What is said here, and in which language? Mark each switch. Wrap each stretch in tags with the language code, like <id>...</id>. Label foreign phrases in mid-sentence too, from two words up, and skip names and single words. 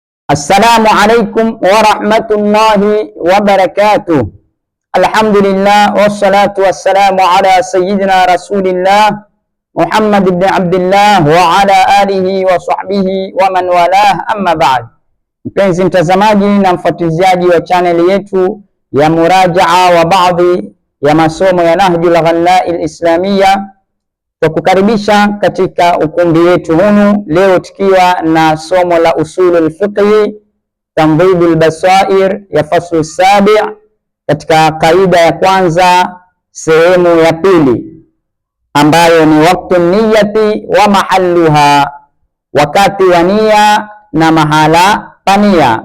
<ar>السلام عليكم ورحمة الله وبركاته. الحمد لله والصلاة والسلام على سيدنا رسول الله محمد بن عبد الله وعلى آله وصحبه ومن والاه، أما بعد.</ar> <sw>Mpenzi mtazamaji na mfuatiliaji wa channel yetu ya murajaa wa baadhi ya masomo ya Nahjul Ghallai Islamia, tukukaribisha katika ukumbi wetu hunu leo tukiwa na somo la</sw> <ar>أصول الفقه</ar> <sw>tamdhibul basair ya</sw> <ar>الفصل السابع'</ar> <sw>katika kaida ya kwanza sehemu ya pili, ambayo ni</sw> <ar>وقت النية ومحلها,</ar> <sw>wakati wa nia na mahala pania.</sw>